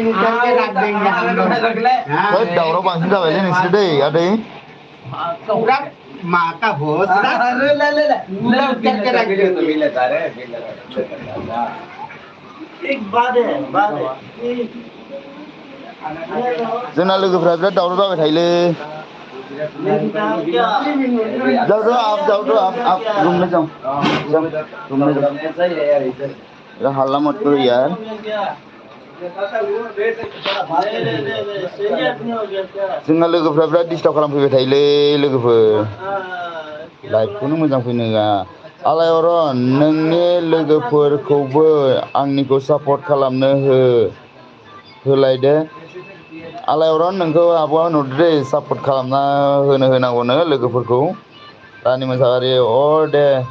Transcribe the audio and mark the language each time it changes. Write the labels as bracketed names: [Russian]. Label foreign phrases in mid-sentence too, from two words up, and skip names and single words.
[Bodo] दावराव बांसिन जाबायलै नोंसोर दै आदै जोंना लोगोफ्रा बिराद दावराव जाबाय थायोलै [Hindi] हल्ला मत करो यार [Bodo] जोंना लोगोफ्रा बिराद डिस्टार्ब खालामफैबाय थायोलै लोगोफोर लाइभखौनो मोजां फैनो होआ आलायअरन नोंनि लोगोफोरखौबो आंनिखौ सापर्ट खालामनो होलायदो आलायरन नोंखौ आब'आ नुदो दे सापर्ट खालामना होनांगौनो लोगोफोरखौ रानि मोसाहारि दे